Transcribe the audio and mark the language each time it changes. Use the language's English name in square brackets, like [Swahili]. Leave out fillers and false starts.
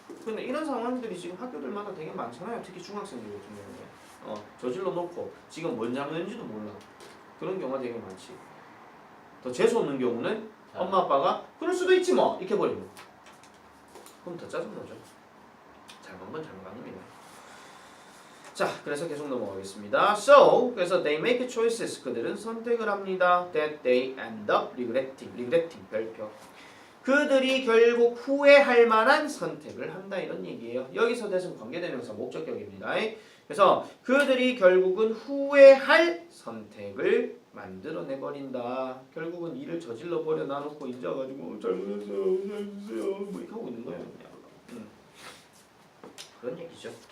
[Korean] 근데 이런 상황들이 지금 학교들마다 되게 많잖아요. 특히 중학생들 같은 경우에 저질러 놓고 지금 뭔 잘못했는지도 몰라. 그런 경우가 되게 많지. 더 재수 없는 경우는 엄마 아빠가 그럴 수도 있지 뭐 이렇게 버리고 그럼 더 짜증나죠. 잘못한 건 잘못한 겁니다. 자, 그래서 계속 넘어가겠습니다. [English] So, [Korean] 그래서 [English] they make choices. [Korean] 그들은 선택을 합니다. [English] That they end up regretting. [Korean] 별표. 그들이 결국 후회할 만한 선택을 한다 이런 얘기예요. 여기서 대신 관계대명사 목적격입니다. 그래서 그들이 결국은 후회할 선택을 만들어내버린다. 결국은 일을 저질러 버려 놔놓고 이제 와가지고 잘못했어요, 잘못했어요 뭐 이렇게 하고 있는 거예요. 그냥. 그런 얘기죠.